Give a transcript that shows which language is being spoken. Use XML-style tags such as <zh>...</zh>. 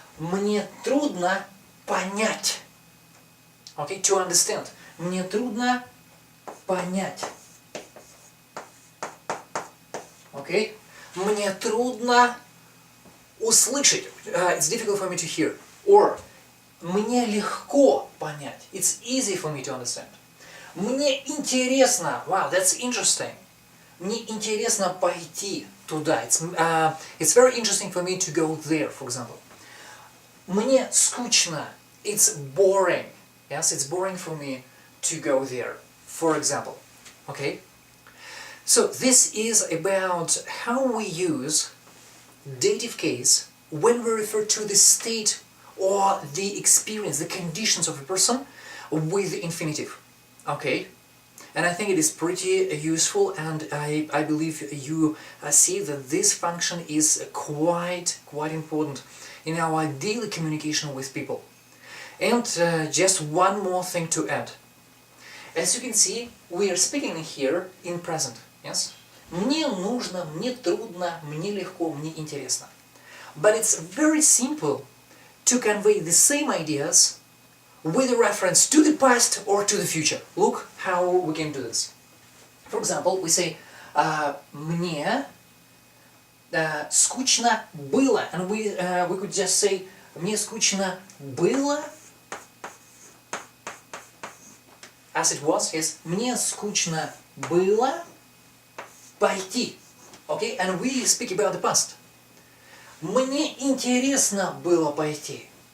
<ru>Мне трудно понять.</ru> <en>Okay, to understand.</en> <ru>Мне трудно понять. Okay? Мне трудно услышать.</ru> <en>It's difficult for me to hear.</en> <ru>Or мне легко понять.</ru> <en>It's easy for me to understand.</en> <ru>Мне интересно.</ru> <en>Wow, that's interesting.</en> <ru>Мне интересно пойти туда.</ru> <en>It's very interesting for me to go there, for example.</en> <ru>Мне скучно.</ru> <en>It's boring. Yes, it's boring for me to go there, for example. Okay? So this is about how we use dative case when we refer to the state or the experience, the conditions of a person with the infinitive. Okay? And I think it is pretty useful, and I believe you see that this function is quite important in our daily communication with people. And just one more thing to add. As you can see, we are speaking here in present. Yes?</en> <ru>Мне нужно, мне трудно, мне легко, мне интересно.</ru> <en>But it's very simple to convey the same ideas with a reference to the past or to the future. Look how we can do this. For example, we say</en> <ru>мне скучно было,</ru> <en>and we could just say мне скучно было as it was, yes.</en> <ru>Мне скучно было пойти.</ru> <en>Okay, and we speak about the past.</en> <ru>Мне интересно было пойти.</ru>